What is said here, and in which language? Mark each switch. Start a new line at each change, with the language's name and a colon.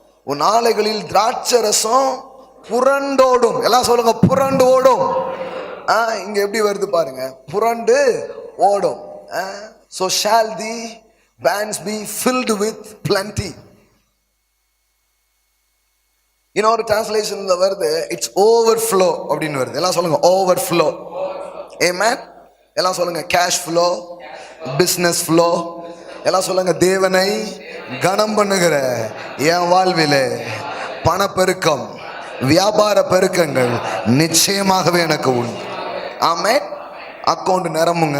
Tamil: உன் ஆலைகளில் திராட்சை ரசம் புரண்டோடும். எல்லாம் சொல்லுங்க, புரண்டு ஓடும். இங்க எப்படி வருது பாருங்க, புரண்டு ஓடும்.
English: So shall the vans be filled with plenty.
Tamil: இன்னொரு டிரான்ஸ்லேஷன்ல வருது,
English: it's overflow
Tamil: அப்படின்னு வருது. எல்லாம் சொல்லுங்க, ஓவர்ஃப்ளோ. ஆமென். எல்லாம் சொல்லுங்க, கேஷ் ஃப்ளோ, பிசினஸ் ஃப்ளோ. எல்லாம் சொல்லுங்க, தேவனை கனம் பண்ணுகிற என் வாழ்விலே பணப்பெருக்கம், வியாபார பெருக்கங்கள் நிச்சயமாகவே எனக்கு உண்டு. ஆமென். அக்கௌண்ட் நிரம்புங்க.